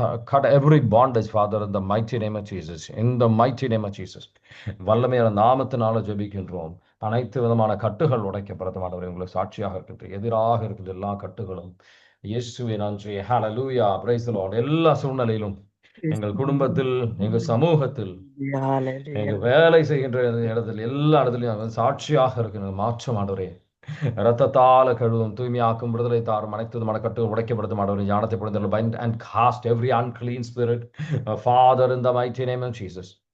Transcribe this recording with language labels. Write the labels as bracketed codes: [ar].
[en] Cut every bondage, Father, in the mighty name of Jesus. In the mighty name of Jesus. [ta] வல்லமையான நாமத்தினால ஜெபிக்கின்றோம். அனைத்து விதமான கட்டுகள் உடைக்கப்படட்டும் ஆண்டவரே. உங்களுக்கு சாட்சியாக இருக்கின்ற எதிராக இருக்கின்ற எல்லா கட்டுகளும் இயேசுவே நன்றி. ஹalleluya. [en] Praise the Lord. [ta] எல்லா சூழ்நிலையிலும் எங்கள் குடும்பத்தில், எங்கள் சமூகத்தில், எங்கள் வேலை செய்கின்ற இடத்தில், எல்லா இடத்துலையும் சாட்சியாக இருக்கின்ற மாற்றம் ஆண்டவரே. ரத்தத்தால கழுவும், தூய்மையாக்கும், விடுதலை தாரும் அனைத்து விதமான கட்டுகள் உடைக்கப்படுத்தும் ஆண்டவரே. ஞானத்தை பொழுது [en] bind and cast every unclean spirit, Father, in the mighty name of Jesus.